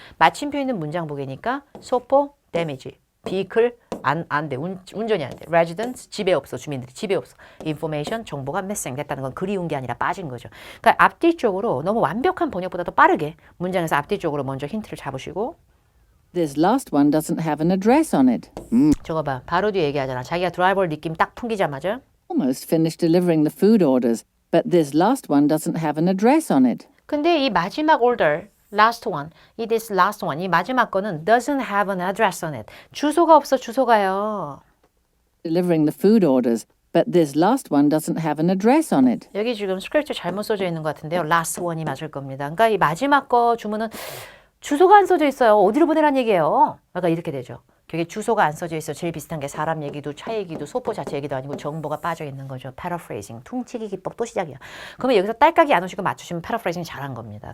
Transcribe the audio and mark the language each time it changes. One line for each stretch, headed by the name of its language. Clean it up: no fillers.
Korean: 마침표 있는 문장 보기니까 소포, 데미지, 비클, 안 돼. 운전이 안 돼. residence, 집에 없어. 주민들이 집에 없어. information, 정보가 missing 됐다는 건 그리운 게 아니라 빠진 거죠. 그러니까 앞뒤 쪽으로 너무 완벽한 번역보다도 빠르게 문장에서 앞뒤 쪽으로 먼저 힌트를 잡으시고
English: This last one doesn't have an address on it.
Korean: 저거 봐. 바로 뒤에 얘기하잖아. 자기가 드라이버를 느낌 딱 풍기자마자
English: Almost finished delivering the food orders, but this last one doesn't have an address on it.
Korean: 근데 이 마지막
English: order last one, it is last one.
Korean: 이 마지막 거는
English: doesn't have an address on it.
Korean: 주소가 없어, 주소가요.
English: Delivering the food orders, but this last one doesn't have an address on it.
Korean: 여기 지금 스크립트 잘못 써져 있는 것 같은데요. last one이 맞을 겁니다. 그러니까 이 마지막 거 주문은 주소가 안 써져 있어요. 어디로 보내란 얘기예요. 약간 이렇게 되죠. 그게 주소가 안 써져 있어. 제일 비슷한 게 사람 얘기도 차 얘기도 소포 자체 얘기도 아니고 정보가 빠져 있는 거죠. paraphrasing, 퉁치기 기법 또 시작이야. 그러면 여기서 딸깍이 안 오시고 맞추시면 paraphrasing 잘한 겁니다.